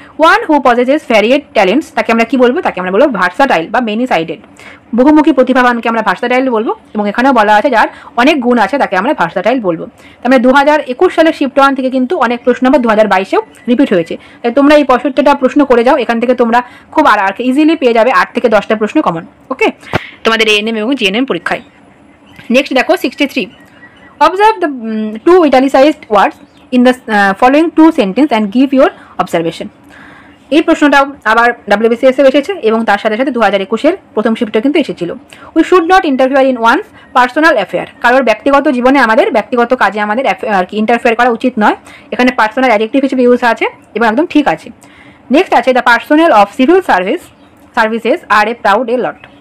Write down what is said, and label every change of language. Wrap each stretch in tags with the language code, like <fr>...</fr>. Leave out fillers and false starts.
<en>One who possesses varied talents,</en> <bn>তাকে আমরা কি বলবো? তাকে আমরা বলবো ভার্সাটাইল বা মেনি সাইডেড। বহুমুখী প্রতিভাবানকে আমরা ভার্সাটাইল বলবো, এবং এখানেও বলা আছে যার অনেক গুণ আছে তাকে আমরা ভার্সাটাইল বলবো। তার মানে 2021 সালের শিফট 1 থেকে কিন্তু অনেক প্রশ্ন আবার 2022-এও রিপিট হয়েছে। তাই তোমরা এই 65টা প্রশ্ন করে যাও, এখান থেকে তোমরা খুব আর ইজিলি পেয়ে যাবে 8 থেকে 10টা প্রশ্ন কমন। ওকে, তোমাদের এএনএম এবং জিএনএম পরীক্ষায়।</bn> <en>Next দেখো 63, observe the two italicized words in the following two sentence and give your observation.</en> <bn>এই প্রশ্নটাও আবার WBCS এ এসেছে এবং তার সাথে সাথে 2021-এর প্রথম শিফটে কিন্তু এসেছিল।</bn> <en>We should not interfere in one's personal affair.</en> <bn>কারোর ব্যক্তিগত জীবনে, আমাদের ব্যক্তিগত কাজে আমাদের আর কি ইন্টারফেয়ার করা উচিত নয়। এখানে পার্সোনাল অ্যাডজেক্টিভ হিসেবে ইউজ আছে এবং একদম ঠিক আছে। নেক্সট আছে,</bn> <en>The personnel of civil services are a proud a lot.</en>